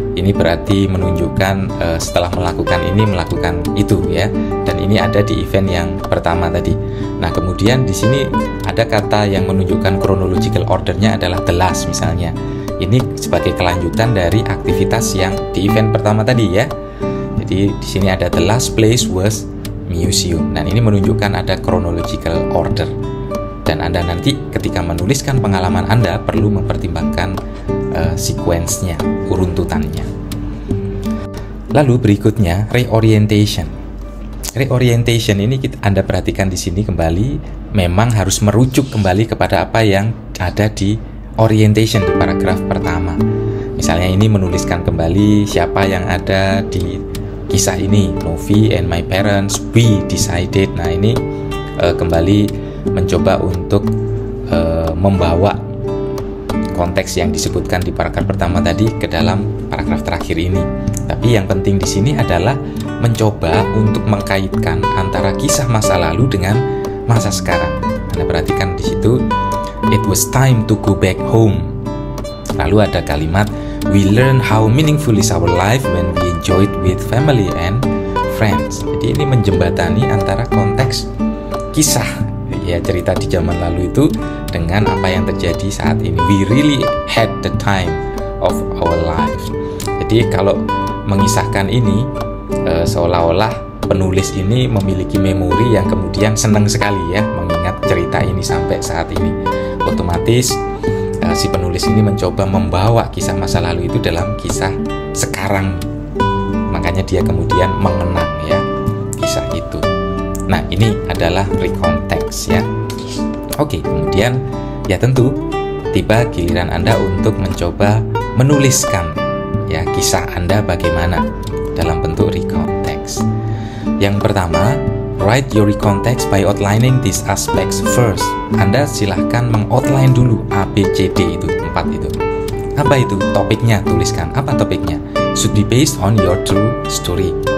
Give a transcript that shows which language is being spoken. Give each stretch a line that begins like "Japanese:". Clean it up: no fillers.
Indonesian: Ini berarti menunjukkan setelah melakukan ini, melakukan itu ya. Dan ini ada di event yang pertama tadi. Nah, kemudian di sini ada kata yang menunjukkan chronological ordernya adalah
English: the last
Indonesian: misalnya. Ini sebagai kelanjutan dari aktivitas yang di event pertama tadi ya. Jadi di sini ada
English: the last place was museum.
Indonesian: Dan ini menunjukkan ada chronological order. Dan Anda nanti ketika menuliskan pengalaman Anda perlu mempertimbangkan sequence-nya, uruntutannya. Lalu berikutnya reorientation. Reorientation ini Anda perhatikan di sini kembali memang harus merujuk kembali kepada apa yang ada di orientation di paragraf pertama. Misalnya ini menuliskan kembali siapa yang ada di kisah ini.
English: Novi and my parents, we decided.
Indonesian: Nah, ini kembali mencoba untuk membawa konteks yang disebutkan di paragraf pertama tadi ke dalam paragraf terakhir ini. Tapi yang penting di sini adalah mencoba untuk mengkaitkan antara kisah masa lalu dengan masa sekarang. Anda perhatikan di situ,
English: it was time to go back home.
Indonesian: Lalu ada kalimat,
English: we learn how meaningful is our life when we enjoy it with family and friends.
Indonesian: Jadi ini menjembatani antara konteks kisah ya, cerita di zaman lalu itu dengan apa yang terjadi saat ini.
English: We really had the time of our lives.
Indonesian: Jadi kalau mengisahkan ini seolah-olah penulis ini memiliki memori yang kemudian senang sekali ya mengingat cerita ini sampai saat ini. Otomatis si penulis ini mencoba membawa kisah masa lalu itu dalam kisah sekarang. Makanya dia kemudian mengenang ya kisah itu. Nah, ini adalah recontext ya. Oke, kemudian ya tentu tiba giliran Anda untuk mencoba menuliskan ya, kisah Anda bagaimana dalam bentuk recount text. Yang pertama,
English: write your recount text by outlining these aspects first.
Indonesian: Anda silahkan mengoutline dulu A, B, C, D itu, 4 itu. Apa itu? Topiknya, tuliskan. Apa topiknya?
English: Should be based on your true story.